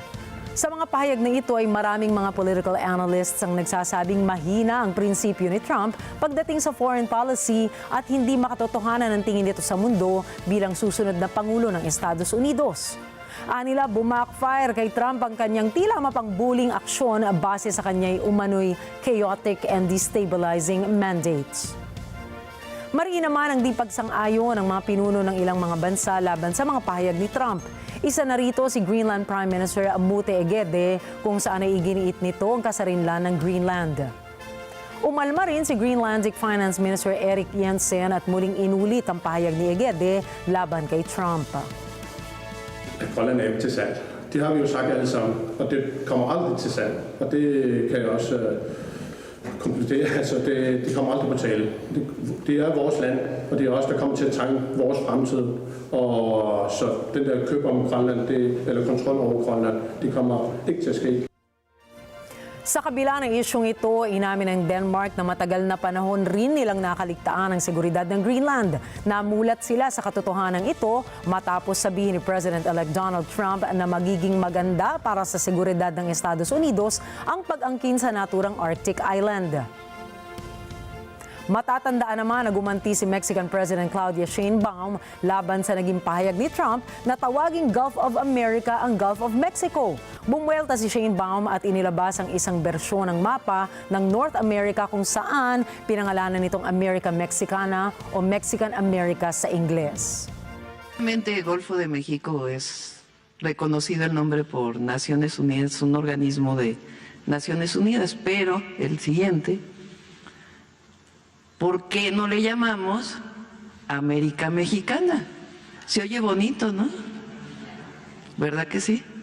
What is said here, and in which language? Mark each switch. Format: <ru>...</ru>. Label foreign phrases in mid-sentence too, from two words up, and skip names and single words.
<tl>Sa mga pahayag na ito ay maraming mga</tl> <en>political analysts</en> <tl>ang nagsasabing mahina ang prinsipyo ni Trump pagdating sa</tl> <en>foreign policy</en> <tl>at hindi makatotohanan ang tingin nito sa mundo bilang susunod na Pangulo ng Estados Unidos. Anila, bumakfire kay Trump ang kanyang tila mapangbuling aksyon base sa kanya'y umano'y</tl> <en>chaotic and destabilizing mandates.</en> <tl>Mariin naman ang di pagsang-ayon ng mga pinuno ng ilang mga bansa laban sa mga pahayag ni Trump. Isa na rito si Greenland</tl> <en>Prime Minister</en> <tl>Mute Egede kung saan ay iginiit nito ang kasarinlan ng Greenland. Umalma rin si Greenlandic</tl> <en>Finance Minister</en> <tl>Erik Jensen at muling inulit ang pahayag ni Egede laban kay Trump.</tl> <da>Grønland er ikke til salg. Det har vi jo sagt alle sammen, og det kommer aldrig til salg. Og det kan jeg også konkludere. Altså, det kommer aldrig på tale. Det er vores land, og det er også der kommer til at tegne vores fremtid. Og så den der køb om Grønland, eller kontrol over Grønland, det kommer ikke til at ske.</da> <tl>Sa kabila ng isyong ito, inamin ng Denmark na matagal na panahon rin nilang nakaligtaan ang seguridad ng Greenland. Namulat sila sa katotohanan ito matapos sabihin ni President-elect Donald Trump na magiging maganda para sa seguridad ng Estados Unidos ang pag-angkin sa naturang Arctic Island. Matatandaan naman na gumanti si</tl> <en>Mexican President</en> <tl>Claudia Sheinbaum laban sa naging pahayag ni Trump na tawaging Gulf of America ang Gulf of Mexico. Bumuelta si Sheinbaum at inilabas ang isang bersyon ng mapa ng North America kung saan pinangalanan nitong America Mexicana o Mexican America sa Ingles.</tl> <es>El Golfo de México es reconocido el nombre por Naciones Unidas, un organismo de Naciones Unidas, pero el siguiente, ¿por qué no le llamamos América Mexicana? Se oye bonito, ¿no? ¿Verdad que sí?</es>